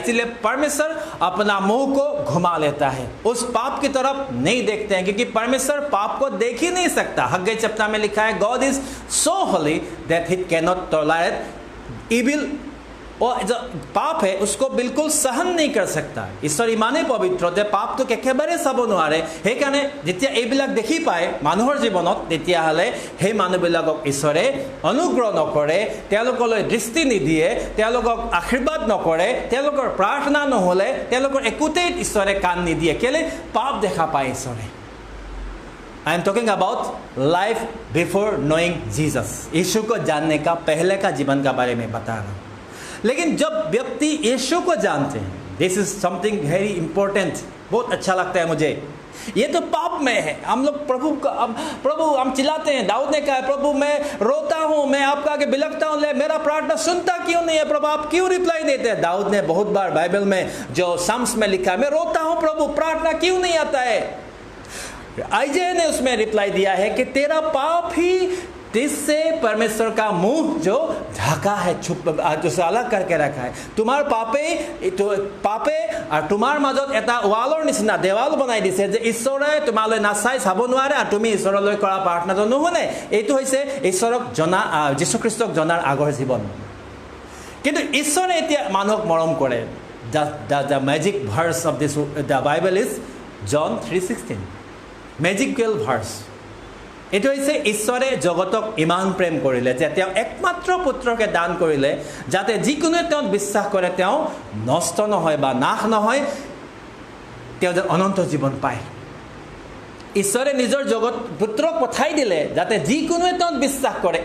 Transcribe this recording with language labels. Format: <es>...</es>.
<hi>इसीलिए परमेश्वर अपना मुंह को घुमा लेता है, उस पाप की तरफ नहीं देखते हैं, क्योंकि परमेश्वर पाप को देख ही नहीं सकता। हग्गई चैप्टर में लिखा है,</hi> <en>God is so holy that he cannot evil,</en> <hi>और जो पाप है उसको बिल्कुल सहन नहीं कर सकता।</hi> <as>ईश्वर इमाने पवित्र যে পাপটো একেবাৰে চাব নোৱাৰে। সেইকাৰণে যেতিয়া এইবিলাক দেখি পায় মানুহৰ জীৱনত, তেতিয়াহ'লে সেই মানুহবিলাকক ঈশ্বৰে অনুগ্ৰহ নকৰে, তেওঁলোকলৈ দৃষ্টি নিদিয়ে, তেওঁলোকক আশীৰ্বাদ নকৰে, তেওঁলোকৰ প্ৰাৰ্থনা নহ'লে তেওঁলোকৰ একোতেই ঈশ্বৰে কাণ নিদিয়ে। কেলে? পাপ দেখা পায় ঈশ্বৰে।</as> <en>I am talking about life before knowing Jesus,</en> <hi>यीशु को जानने का पहले का जीवन का बारे में बता रहा हूँ। लेकिन जब व्यक्ति यीशु को जानते हैं,</hi> <en>this is something very important,</en> <hi>बहुत अच्छा लगता है मुझे। ये तो पाप में है, हम लोग प्रभु हम चिल्लाते हैं। दाऊद ने कहा, प्रभु मैं रोता हूँ, मैं आपका आगे बिलखता हूँ, मेरा प्रार्थना सुनता क्यों नहीं है प्रभु, आप क्यों रिप्लाई देते हैं। दाऊद ने बहुत बार बाइबल में जो साम्स में लिखा है, मैं रोता हूँ प्रभु, प्रार्थना क्यों नहीं आता है। आइजे ने उसमें रिप्लाई दिया है कि तेरा पाप ही जिससे परमेश्वर का मुंह जो ढका है, छुप जो अलग करके रखा है।</hi> <as>तुम्हार पापे और तुम्हार मजत एटा वाলৰ নিচিনা দেৱাল বনাই দিছে যে ঈশ্বৰে তোমালৈ নাচাই চাব নোৱাৰে আৰু তুমি ঈশ্বৰলৈ কৰা প্ৰাৰ্থনাটো নুশুনে। এইটো হৈছে ঈশ্বৰক জনা, যীশু খ্ৰীষ্টক জনাৰ আগৰ জীৱন। কিন্তু ঈশ্বৰে এতিয়া মানুহক মৰম কৰে।</as> <en>The magic verse of this the Bible is John 3:16, magical verse।</en> <as>এইটো হৈছে ঈশ্বৰে জগতক ইমান প্ৰেম কৰিলে যে তেওঁ একমাত্ৰ পুত্ৰকে দান কৰিলে, যাতে যিকোনো তেওঁ বিশ্বাস কৰে তেওঁ নষ্ট নহয় বা নাশ নহয়, তেওঁ অনন্ত জীৱন পায়। ঈশ্বৰে নিজৰ জগত পুত্ৰক পঠাই দিলে যাতে যিকোনো তেওঁ বিশ্বাস কৰে।</as>